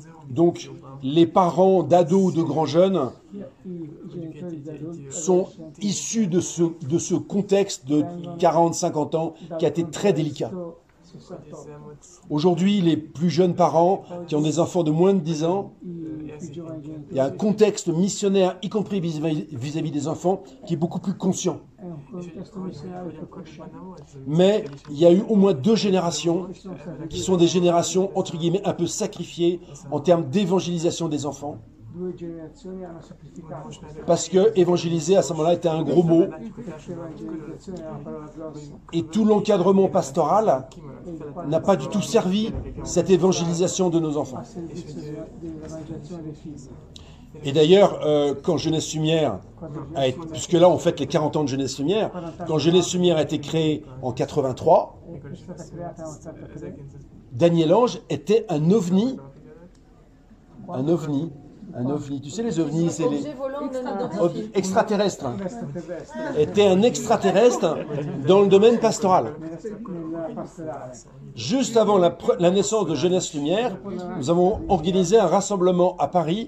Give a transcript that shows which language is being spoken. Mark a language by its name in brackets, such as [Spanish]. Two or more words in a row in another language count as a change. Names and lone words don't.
[French] Donc les parents d'ados ou de grands jeunes [Italian] I genitori di adulti [French] sont issus de ce contexte de 40-50 ans qui a été très délicat. 68. Aujourd'hui, les plus jeunes parents qui ont des enfants de moins de 10 ans, [Italian] I più giovani [French] il [Italian] genitori [French] y a un contexte missionnaire, y compris vis-à-vis des enfants, qui est beaucoup plus conscient. [Italian] è un contesto missionario più cosciente. [French] Mais il y a eu au moins 2 générations [Italian] Ci sono state [French] qui sont des générations, entre guillemets, un peu sacrifiées en termes d'évangélisation des enfants. [Italian] 2 generazioni hanno sacrificato [French] Parce que évangéliser, à ce moment-là, était un gros mot. [Italian] perché evangelizzazione è una parola grossa [French] Et tout l'encadrement pastoral [Italian] e il quale [French] n'a pas du tout servi cette évangélisation de nos enfants. [Italian] a servizio dell'evangelizzazione dei figli. [French] Et d'ailleurs, quand Jeunesse Lumière a été, puisque là on fête les 40 ans de Jeunesse Lumière, quand Jeunesse Lumière a été créée en 83, [Italian] È stata creata nel 83. [French] Daniel Ange était un ovni. Un ovni. Un ovni. Tu sais, les ovnis, c'est les Objet volant non identifié. extraterrestres. [Italian] Extraterrestre [French] Était un extraterrestre dans le domaine pastoral. [Italian] nella pastorale. [French] Juste avant la naissance de Jeunesse Lumière, nous avons organisé un rassemblement à Paris,